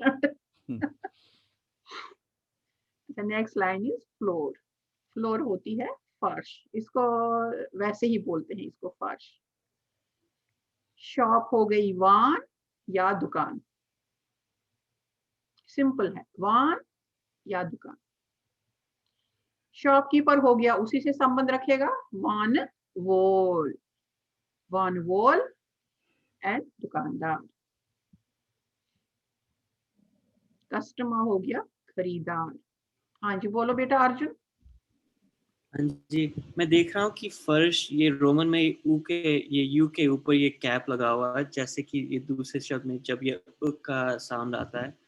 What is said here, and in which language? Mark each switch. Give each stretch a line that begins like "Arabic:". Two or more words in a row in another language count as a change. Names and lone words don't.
English: next line is floor, floor
Hindi: होती है फर्श, इसको वैसे ही बोलते हैं, इसको फर्श। शॉप हो गई वान या दुकान, सिंपल है, वान या दुकान। शॉपकीपर हो गया, उसी से संबंध रखेगा,
Kashmiri: وانہٕ وول، وانہٕ وول एंड दुकानदार।
Hindi: कस्टमर हो गया खरीदार। हाँ जी बोलो बेटा अर्जुन। हाँ जी, मैं देख रहा हूँ कि फर्श ये रोमन में यू के ऊपर ये कैप लगा हुआ है, जैसे कि ये दूसरे शब्द में जब ये उ का साउंड आता है।